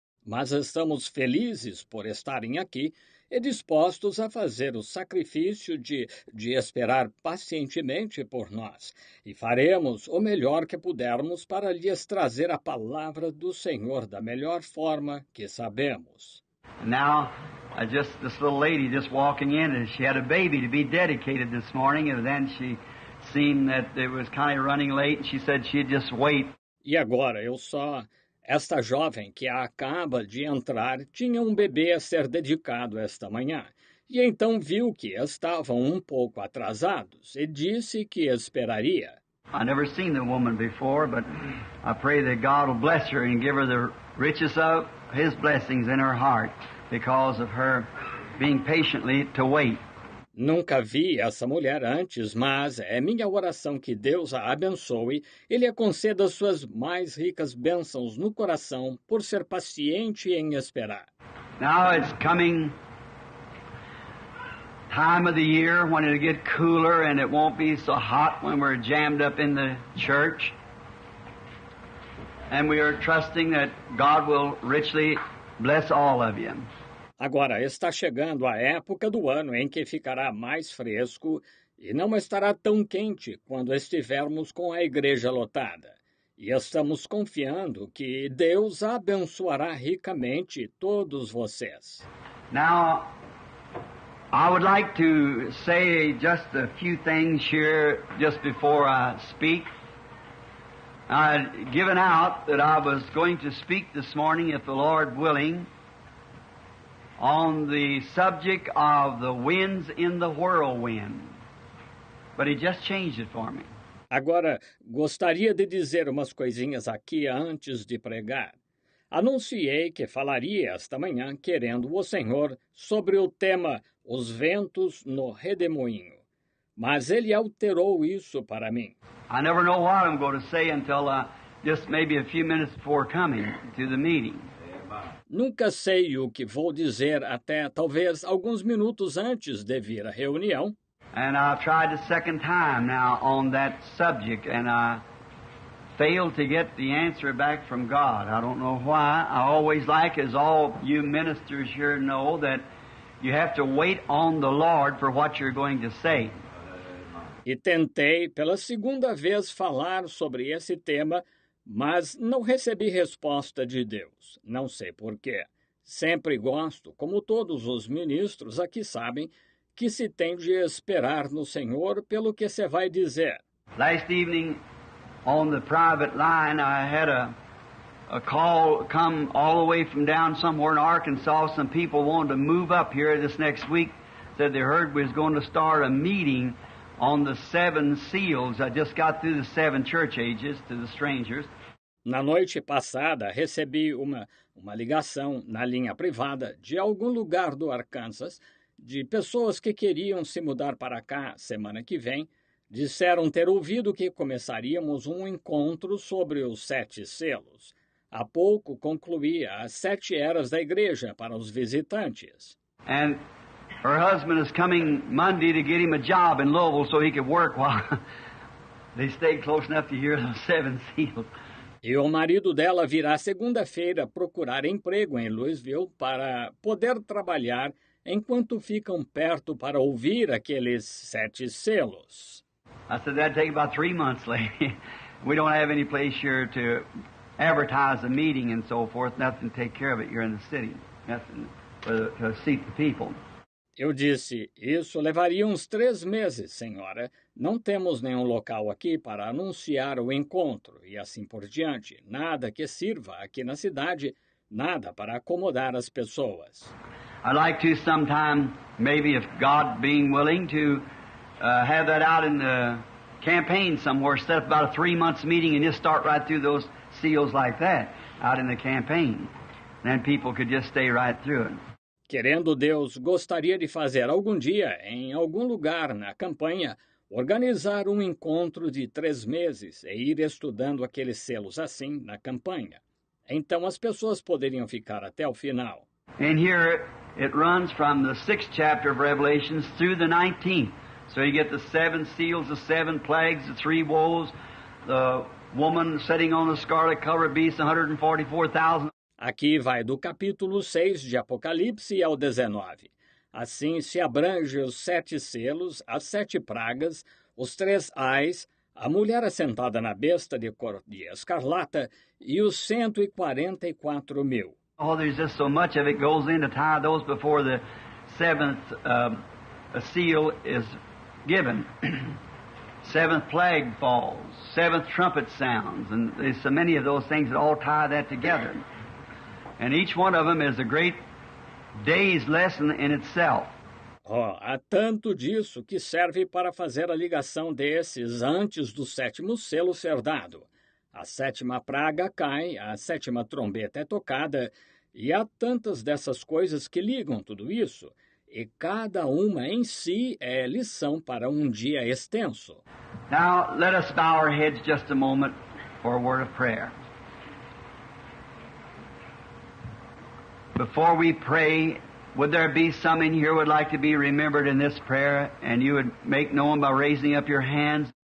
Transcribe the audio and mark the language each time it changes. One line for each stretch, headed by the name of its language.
Portuguese: Mas estamos felizes por estarem aqui e dispostos a fazer o sacrifício de esperar pacientemente por nós, e faremos o melhor que pudermos para lhes trazer a palavra do Senhor da melhor forma que sabemos.
English: Now, this little lady just walking in, and she had a baby to be dedicated this morning, and then she seen that it was kind of running late, and she said she'd just wait.
Portuguese: E agora esta jovem que acaba de entrar tinha um bebê a ser dedicado esta manhã, e então viu que estavam um pouco atrasados e disse que esperaria.
English: I never seen the woman before, but I pray that God will bless her and give her the richest of His blessings in her heart because of her being patiently to wait.
Portuguese: Nunca vi essa mulher antes, mas é minha oração que Deus a abençoe e lhe conceda suas mais ricas bênçãos no coração por ser paciente em esperar.
English: Now it's coming time of the year when it'll get cooler and it won't be so hot when we're jammed up in the church. And we are trusting that God will richly bless all of you.
Portuguese: Agora está chegando a época do ano em que ficará mais fresco e não estará tão quente quando estivermos com a igreja lotada. E estamos confiando que Deus abençoará ricamente todos vocês.
English: Now, I would like to say just a few things here just before I speak. I'd given out that I was going to speak this morning, if the Lord willing, on the subject of the winds in the whirlwind. But He just changed it for me.
Portuguese: Agora, gostaria de dizer umas coisinhas aqui antes de pregar. Anunciei que falaria esta manhã, querendo o Senhor, sobre o tema Os Ventos no Redemoinho. mas ele alterou isso para mim.
English: I never know what I'm going to say until just maybe a few minutes before coming to the meeting.
Portuguese: Nunca sei o que vou dizer até talvez alguns minutos antes de vir à reunião.
English: And I've tried the second time now on that subject, and I failed to get the answer back from God. I don't know why. I always like, as all you ministers here know, that you have to wait on the Lord for what you're going to say.
Portuguese: E tentei pela segunda vez falar sobre esse tema, mas não recebi resposta de Deus. Não sei por quê. Sempre gosto, como todos os ministros aqui sabem, que se tem de esperar no Senhor pelo que você vai dizer.
English: Last evening on the private line, I had a call come all the way from down somewhere in Arkansas. Some people wanted to move up here this next week. Said they heard we was going to start a meeting on the 7 seals. I just got through the 7 church ages to the strangers.
Portuguese: Na noite passada, recebi uma ligação na linha privada de algum lugar do Arkansas, de pessoas que queriam se mudar para cá semana que vem. Disseram ter ouvido que começaríamos um encontro sobre os 7 selos. Há pouco concluí as 7 eras da igreja para os visitantes.
English: And her husband is coming Monday to get him a job in Louisville so he could work while they stayed close enough to hear those 7 seals.
Portuguese: E o marido dela virá segunda-feira procurar emprego em Louisville para poder trabalhar enquanto ficam perto para ouvir aqueles 7 selos.
English: I said, that'd take about 3 months, lady. We don't have any place here to advertise a meeting and so forth. Nothing to take care of it. You're in the city. Nothing to seat the people.
Portuguese: Eu disse, isso levaria uns 3 meses, senhora. Não temos nenhum local aqui para anunciar o encontro e assim por diante. Nada que sirva aqui na cidade, nada para acomodar as pessoas.
English: I'd like to sometime, maybe if God being willing, to have that out in the campaign somewhere, set up about a 3-month meeting and just start right through those seals like that, out in the campaign. Then people could just stay right through it.
Portuguese: Querendo Deus, gostaria de fazer algum dia, em algum lugar na campanha, organizar um encontro de 3 meses e ir estudando aqueles selos assim na campanha. Então as pessoas poderiam ficar até o final.
English: And here it runs from the 6th chapter of Revelations through the 19th. So you get the 7 seals, the 7 plagues, the 3 woes, the woman sitting on the scarlet-colored beast, 144,000.
Portuguese: Aqui vai do capítulo 6 de Apocalipse ao 19. Assim se abrange os 7 selos, as 7 pragas, os 3 ais, a mulher assentada na besta de cor de escarlata e os 144.000.
English: Oh, there's just so much of it goes in to tie those before the 7th seal is given. 7th plague falls, 7th trumpet sounds, and there's so many of those things that all tie that together. And each one of them is a great day's lesson in itself.
Portuguese: Oh, há tanto disso que serve para fazer a ligação desses antes do 7º selo ser dado. A 7ª praga cai, a 7ª trombeta é tocada, e há tantas dessas coisas que ligam tudo isso, e cada uma em si é lição para um dia extenso.
English: Now, let us bow our heads just a moment for a word of prayer. Before we pray, would there be some in here who would like to be remembered in this prayer, and you would make known by raising up your hands?